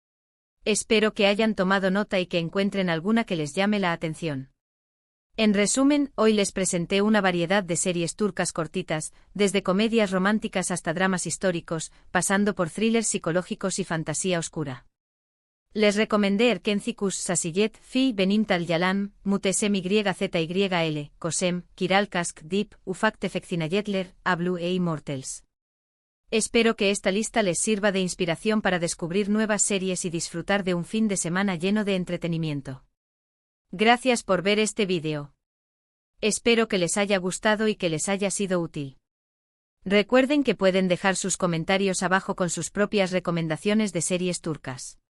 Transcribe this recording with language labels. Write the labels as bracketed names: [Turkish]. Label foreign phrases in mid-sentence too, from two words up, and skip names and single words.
[Spanish] Espero que hayan tomado nota y que encuentren alguna que les llame la atención. En resumen, hoy les presenté una variedad de series turcas cortitas, desde comedias románticas hasta dramas históricos, pasando por thrillers psicológicos y fantasía oscura. Les recomendé Erkenzikus Sasiyet, Fi Benim Tal Yalan, Mutesem YZYL, COSEM, Kiral Kask Deep, Ufak Tefekcinayetler, A Blue e Immortals. Espero que esta lista les sirva de inspiración para descubrir nuevas series y disfrutar de un fin de semana lleno de entretenimiento. Gracias por ver este vídeo. Espero que les haya gustado y que les haya sido útil. Recuerden que pueden dejar sus comentarios abajo con sus propias recomendaciones de series turcas.